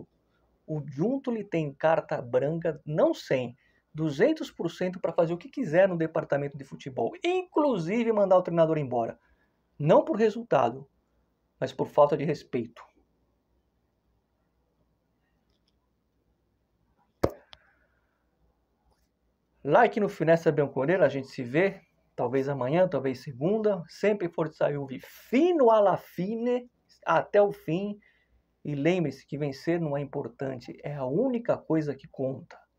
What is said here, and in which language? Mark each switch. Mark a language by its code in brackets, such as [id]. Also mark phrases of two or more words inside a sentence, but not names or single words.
[pt] O Giuntoli tem carta branca, não 100, 200% para fazer o que quiser no departamento de futebol, inclusive mandar o treinador embora. Não por resultado, mas por falta de respeito. Like no Finestra Bianconeira, a gente se vê, talvez amanhã, talvez segunda. [it] Sempre Forza Juve fino alla fine, [pt] até o fim. E lembre-se que vencer não é importante, é a única coisa que conta.